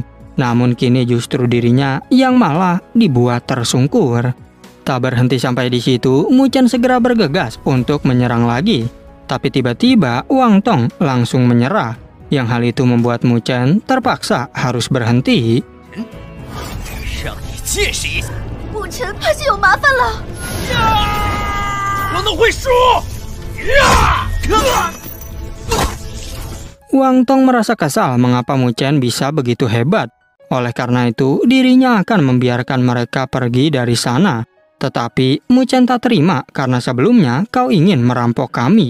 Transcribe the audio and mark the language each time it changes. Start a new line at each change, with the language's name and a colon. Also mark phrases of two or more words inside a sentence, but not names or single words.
Indonesian: Namun kini justru dirinya yang malah dibuat tersungkur. Tak berhenti sampai di situ, Mu Chen segera bergegas untuk menyerang lagi. Tapi tiba-tiba Wang Tong langsung menyerah. Yang hal itu membuat Mu Chen terpaksa harus berhenti.
Chinese: 让你见识一下。牧尘怕是有麻烦了。我怎么会输？
Indonesian: Wang Tong merasa kesal mengapa Mu Chen bisa begitu hebat. Oleh karena itu, dirinya akan membiarkan mereka pergi dari sana. Tetapi Mu Chen tak terima karena sebelumnya kau ingin merampok kami.